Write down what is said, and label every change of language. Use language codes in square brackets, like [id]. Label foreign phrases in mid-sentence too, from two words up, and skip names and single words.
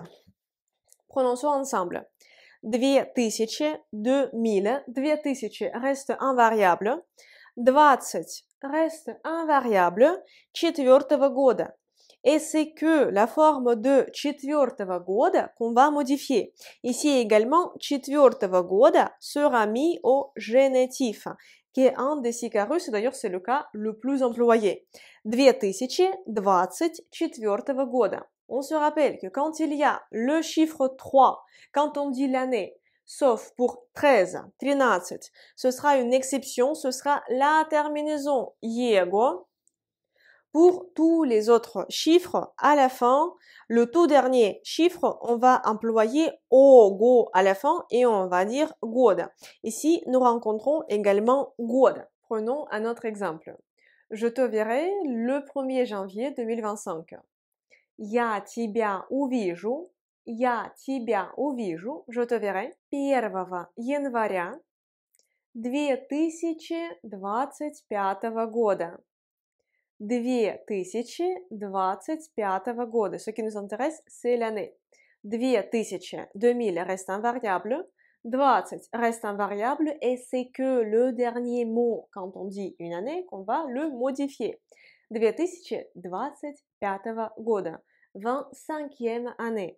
[fr] Prononçons ensemble. 2000, 2000, 2000 reste invariable. 20 reste invariable. [ru] Четвертого года. [fr] Et c'est que la forme de [ru] четвертого года [fr] qu'on va modifier. Ici également, [ru] четвертого года [fr] sera mis au génitif, qui est un des сикарус, d'ailleurs c'est le cas le plus employé. [ru] 2024 года. [fr] On se rappelle que quand il y a le chiffre 3, quand on dit l'année, sauf pour 13, 13, ce sera une exception, ce sera la terminaison jego. Pour tous les autres chiffres, à la fin, le tout dernier chiffre, on va employer ого à la fin et on va dire года. Ici, nous rencontrons également год. Prenons un autre exemple. Je te verrai le 1er janvier 2025. [ru] Я тебя увижу. Я тебя увижу. [fr] Je te verrai [ru] 1 января 2025 года. 2025 года. [fr] Ce qui nous intéresse, c'est l'année. 2000, 2000 reste invariable. 20 reste invariable et c'est que le dernier mot quand on dit une année qu'on va le modifier. 2025 года. 25e année.